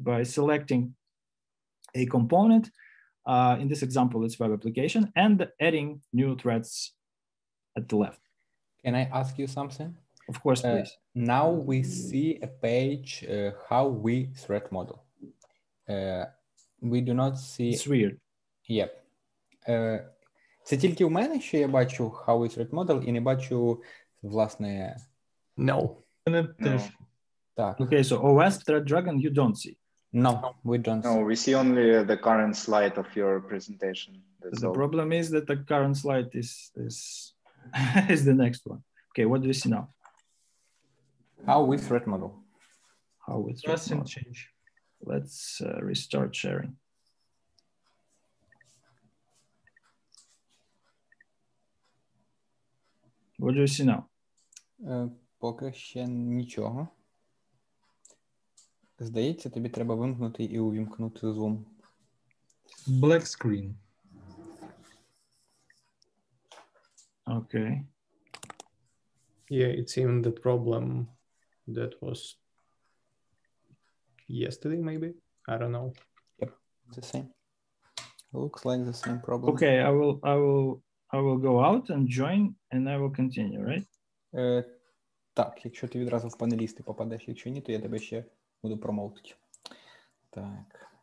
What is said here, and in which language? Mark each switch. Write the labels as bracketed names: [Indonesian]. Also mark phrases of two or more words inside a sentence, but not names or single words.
[English] By selecting a component. In this example, it's web application, and adding new threats at the left. Can I ask you something? Of course, please. Now we see a page how we threat model. We do not see... It's weird. Yep. [Ukrainian] Це тільки у мене, що я бачу [English] how we threat model [Ukrainian] і не бачу, власне... [English] No. [Ukrainian] Так. [English] Okay, so OWASP Threat Dragon you don't see. No, we don't see. No, we see only the current slide of your presentation. That's The all. problem is that the current slide is is the next one. Okay, what do you see now? How we threat model. How we threat Nothing model. change. Let's restart sharing. What do you see now? [Ukrainian] Поки ще нічого. Здається, тобі треба вимкнути і увімкнути Zoom. [English] Black screen. Okay. Yeah, it's even the problem that was yesterday, maybe. I don't know. Yep, the same. Looks like the same problem. Okay, I will go out and join, and I will continue, right? [Ukrainian] Так, якщо ти відразу в панелісти попадеш, якщо ні, то я тебе ще буду промоутити. Так.